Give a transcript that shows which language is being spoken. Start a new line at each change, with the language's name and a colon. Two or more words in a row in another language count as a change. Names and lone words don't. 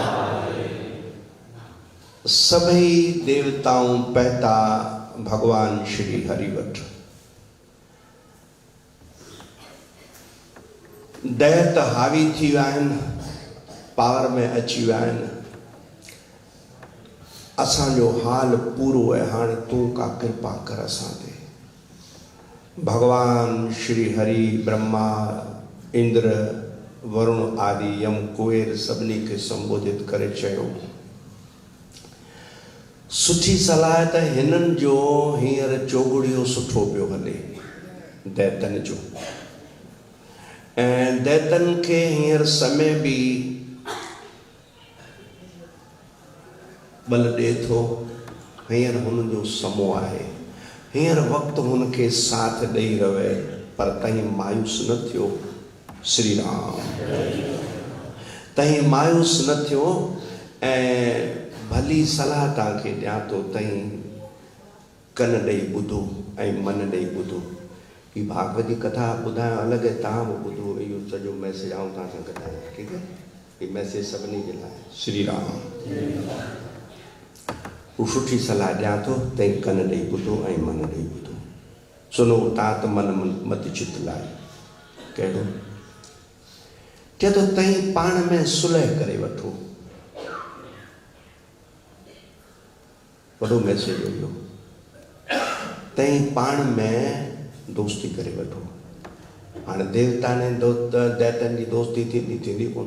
Sindhi: सभी देवताओं पहता भगवान श्री हरिवट, दैत हावी थी विया आहिनि, पावर में अची विया आहिनि, असांजो हाल पूरो है, हाणे तूं का कृपा कर असां ते। भगवान श्री हरि ब्रह्मा इंद्र वरुण आदि यम कुबेर सभिनी खे संबोधित करे चयो, सुठी सलाह त हिननि जो हींअर चोगड़ियो सुठो पियो हले दैतन जो, ऐं दैतन खे हींअर समय भी बल ॾे थो, हींअर हुन जो समो आहे, हींअर वक़्तु हुनखे साथ ॾेई रहे, पर तहीं मायूस न थियो। श्री राम तहीं मायूस न थियो, ऐं भली सलाह तव्हांखे ॾियां थो, तहीं कन ॾेई ॿुधो ऐं मन ॾेई ॿुधो। ही भागवत जी कथा ॿुधायो अलॻि आहे, तव्हां बि ॿुधो, इहो सॼो मैसेज आऊं तव्हां सां ॻाल्हायां, ठीकु आहे, हीउ मैसेज सभिनी जे लाइ। श्री राम हू सुठी सलाह ॾियां थो, तंहिं कन ॾेई ॿुधो ऐं मन ॾेई ॿुधो।
Awadhi: सुनो तात मन मत चित लाइ,
Sindhi: कहिड़ो चए थो, तंहिं पाण में सुलह करे वठो। वॾो मैसेज हुयो, तई पाण में दोस्ती करे वठो। हाणे देवता ने दैतन जी दोस्ती थींदी कोन।